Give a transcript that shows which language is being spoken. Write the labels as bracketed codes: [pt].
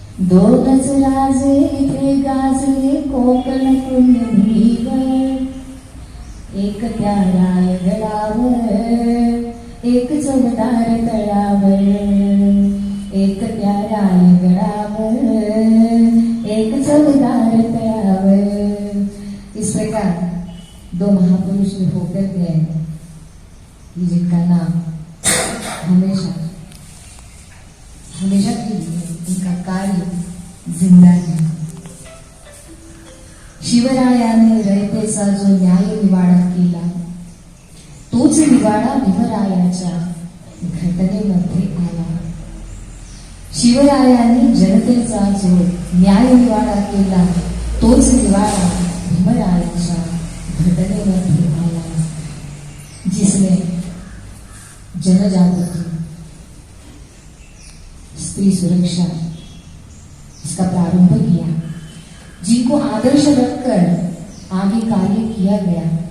[mr] दोनच राजे इथे गाजले कोकण पुण्यभूमीवर. एक त्या रायगडावर, एक चवदार तळावर. एक त्या रायगडावर, एक चवदार तळावर. [hi] इस प्रकार दो महापुरुष होकर गए जिनका नाम हमेशा हमेशा के लिए उनका कार्य जिंदा है. [mr] शिवरायाने रयतेचा जो न्याय निवाडा केला, तोच निवाडा भीमरायाच्या घटनेमध्ये आला. शिवरायांनी जनतेचा जो न्याय निवाडा केला, तोच निवाडा भीमरायाच्या घटनेमध्ये आला, [hi] जिसने जनजागृति, स्त्री सुरक्षा इसका प्रारंभ किया, जिनको आदर्श रखकर आगे कार्य किया गया.